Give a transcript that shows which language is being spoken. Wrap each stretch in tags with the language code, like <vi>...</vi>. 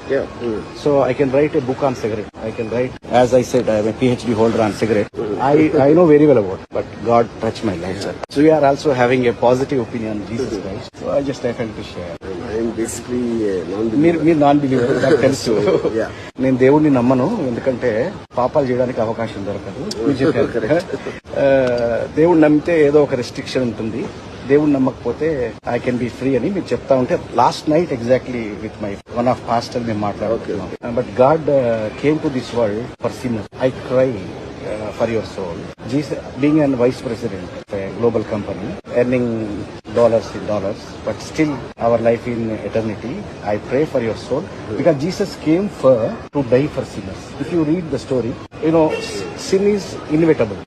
<en>Yeah. So I can write a book on cigarette. I can write, as I said, I am a PhD holder on cigarette. I know very well about it, but God touched my life, sir. So we are also having a positive opinion on Jesus Christ. So I just I felt to share. I am basically a non-believer.</en> <te>మీరు non believer నాకు తెలుసు.</te> <en>Yeah.</en> <te>నేను దేవుడిని నమ్మను, ఎందుకంటే పాపాలు చేయడానికి అవకాశం దొరకదు. మీరు చెప్పారు. దేవుడిని నమ్మితే ఏదో ఒక రెస్ట్రిక్షన్ ఉంటుంది, దేవుడిని నమ్మకపోతే</te> <en>I can be free</en> <te>అని మీరు చెప్తా ఉంటే</te> <en>last night exactly with my one of pastor</en> <te>మేము మాట్లాడుతున్నాం.</te> <en>But God came to this world for sinners. I cry for your soul. Jesus, being a vice president of a global company, earning dollars in dollars, but still our life in eternity, I pray for your soul because Jesus came to die for sinners. If you read the story, you know, sin is inevitable.</en>